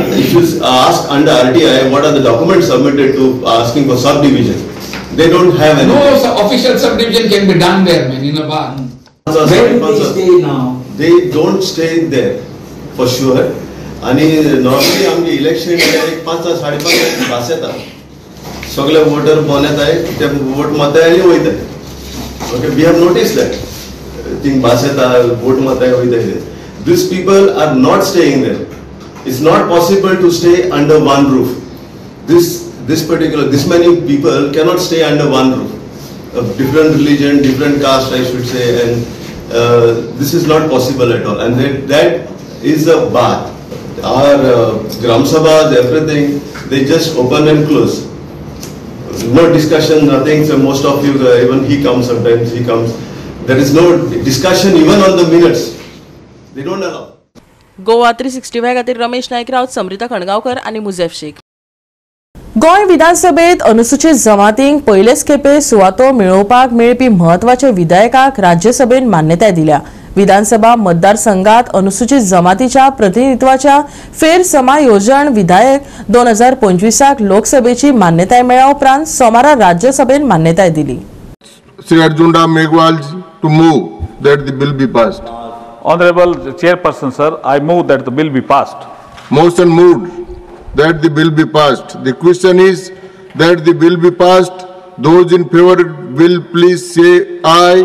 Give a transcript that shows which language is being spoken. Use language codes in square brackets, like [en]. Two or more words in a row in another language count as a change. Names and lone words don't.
[en] If you ask under RTI what are the documents submitted to asking for subdivision, they don't have any. No official subdivision can be done there, man, in a bar. Where do they stay now? They don't stay there, for sure. And normally [kok] आमचे इलेक्शन एक 5-5:30 भास येता. सगळे वोटर पोवन येताय, ते वोट माताय आनी वयताय. [en] Okay, we have noticed that. [kok] Think भास येता, वोट माताय वयताय. [en] These people are not staying there. It's not possible to stay under one roof. This many people cannot stay under one roof. A different religion, different caste, I should say, and this is not possible at all. And that is a bar. Our Gram Sabhas, everything, they just open and close. No discussion, nothing. So most of you, even he comes sometimes, he comes. There is no discussion even on the minutes. They don't allow. [kok] गोवा 365 खातीर रमेश नाईक राऊत, समृता खणगांवकर आणि मुजेफ शेख. गोंय विधानसभेत अनुसूचित जमातींक पयलेच खेपे सुवातो मेळोवपाक मेळपी म्हत्वाच्या विधेयकाक राज्यसभेन मान्यताय दिल्या. विधानसभा मतदारसंघात अनुसूचित जमातीच्या प्रतिनिधित्वाच्या फेरसमायोजन विधेयक 2025 लोकसभेची मान्यताय मेळ्ळ्या उपरांत सोमारा राज्यसभेन मान्यताय दिली. [en] Sri Arjuna Meghwal to move that the bill be passed. Honorable Chairperson, sir, I move that the bill be passed. Motion moved that the bill be passed. The question is that the bill be passed. Those in favor will please say aye.